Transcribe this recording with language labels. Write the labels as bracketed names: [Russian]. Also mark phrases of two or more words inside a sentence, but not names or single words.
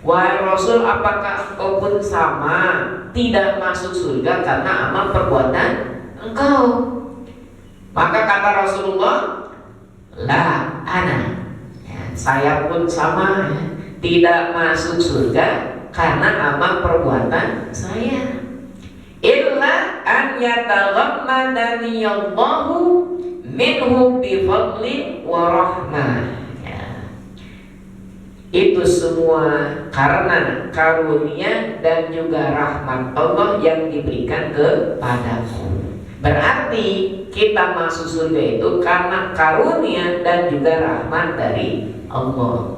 [Indonesian] Wahai Rasul, apakah engkau pun sama tidak masuk surga karena amal perbuatan engkau? Maka kata Rasulullah, [Arabic] لا أنا, [Indonesian] ya, saya pun sama, ya, tidak masuk surga karena amal perbuatan saya. [Arabic] إلا أن يتغمدني الله منه بفضل ورحمة. [Indonesian] Itu semua karena karunia dan juga rahmat Allah yang diberikan kepadaku. Berarti kita masuk surga itu karena karunia dan juga rahmat dari Allah.